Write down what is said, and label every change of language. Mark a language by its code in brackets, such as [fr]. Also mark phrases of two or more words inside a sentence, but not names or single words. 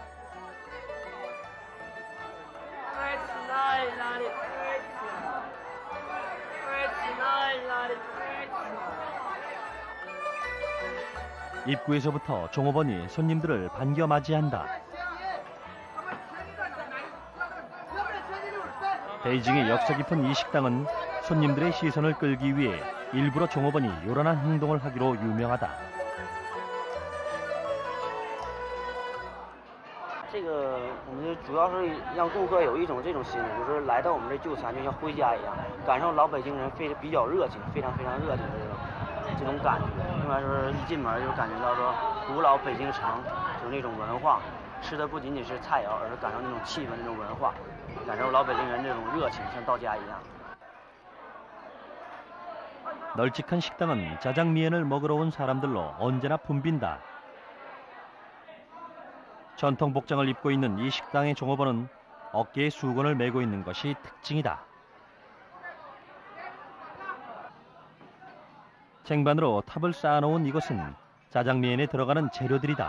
[ko] 입구에서부터 종업원이 손님들을 반겨 맞이한다. 베이징의 역사 깊은 이 식당은 손님들의 시선을 끌기 위해 일부러 종업원이 요란한 행동을 하기로 유명하다. [zh] 这个我们主要是让顾客有一种这种心理，就是来到我们这就餐就像回家一样，感受老北京人比较热情，非常热情的这种感觉。另外就是一进门就感觉到说古老北京城就是那种文化，吃的不仅仅是菜肴，而是感受那种气氛、那种文化，感受老北京人这种热情，像到家一样。 [ko] 널찍한 식당은 자장면을 먹으러 온 사람들로 언제나 붐빈다. 전통 복장을 입고 있는 이 식당의 종업원은 어깨에 수건을 메고 있는 것이 특징이다. 쟁반으로 탑을 쌓아놓은 이곳은 자장면에 들어가는 재료들이다.